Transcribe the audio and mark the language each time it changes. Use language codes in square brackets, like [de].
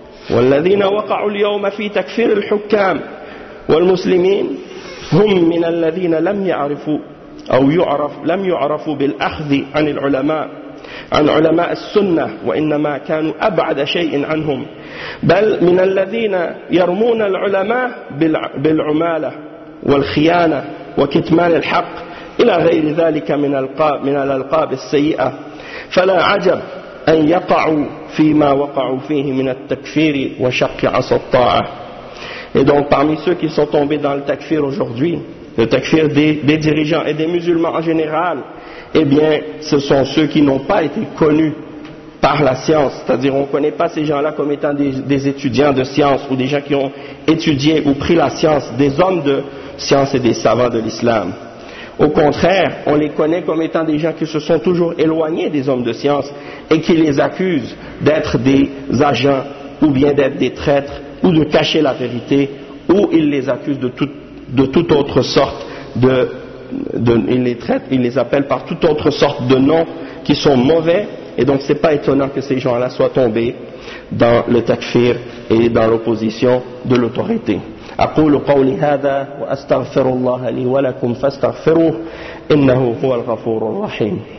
[ar] والذين وقعوا اليوم في تكفير الحكام والمسلمين هم من الذين لم يعرفوا بالأخذ عن العلماء عن علماء السنة وإنما كانوا أبعد شيء عنهم بل من الذين يرمون العلماء بالعمالة والخيانة وكتمان الحق إلى غير ذلك من الألقاب السيئة فلا عجب أن يقعوا فيما وقعوا فيه من التكفير وشق عصا الطاعة. [fr] Et donc parmi ceux qui sont tombés dans le takfir aujourd'hui, le takfir des dirigeants et des musulmans en général, eh bien ce sont ceux qui n'ont pas été connus par la science, c'est-à-dire on ne connaît pas ces gens-là comme étant des étudiants de science ou des gens qui ont étudié ou pris la science, des hommes de science et des savants de l'islam. Au contraire, on les connaît comme étant des gens qui se sont toujours éloignés des hommes de science et qui les accusent d'être des agents ou bien d'être des traîtres ou de cacher la vérité ou ils les accusent de toute autre sorte de ils les traitent, ils les appellent par toute autre sorte de noms qui sont mauvais et donc c'est pas étonnant que ces gens-là soient tombés dans le takfir et dans l'opposition de l'autorité. [ar] أقول قولي هذا وأستغفر الله لي ولكم فاستغفروه إنه هو الغفور الرحيم.